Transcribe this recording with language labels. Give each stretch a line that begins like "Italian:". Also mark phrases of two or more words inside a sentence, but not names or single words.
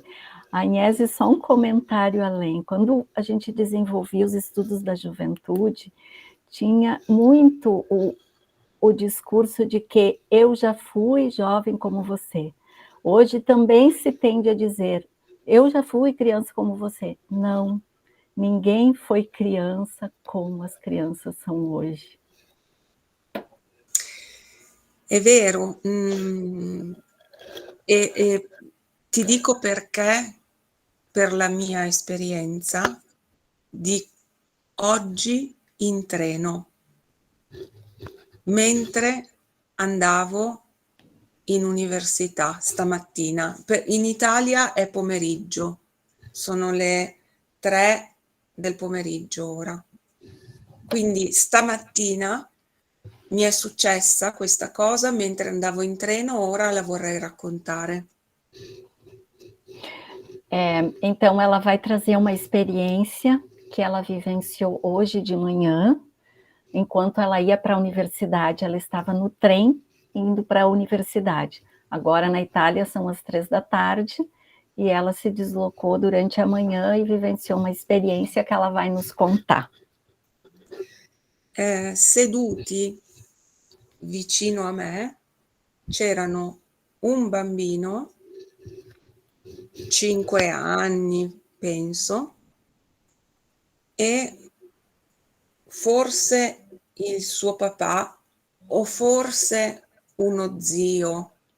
Portuguese: A Agnese, só um comentário além. Quando a gente desenvolvia os estudos da juventude, tinha muito o discurso de que eu já fui jovem como você. Hoje também se tende a dizer, eu já fui criança como você. Não, ninguém foi criança como as crianças são hoje.
Italian: È vero, e ti dico perché, per la mia esperienza di oggi in treno, mentre andavo in università stamattina. In Italia è pomeriggio, sono le 3 del pomeriggio ora. Quindi stamattina mi è successa questa cosa mentre andavo in treno, ora la vorrei raccontare.
Portuguese: Então, ela vai trazer uma experiência que ela vivenciou hoje de manhã, enquanto ela ia para a universidade, ela estava no trem indo para a universidade. Agora, na Itália, são as 3 da tarde, e ela se deslocou durante a manhã e vivenciou uma experiência que ela vai nos contar.
Italian: Seduti vicino a me c'erano un bambino, 5 anni penso, e forse il suo papà o forse uno zio.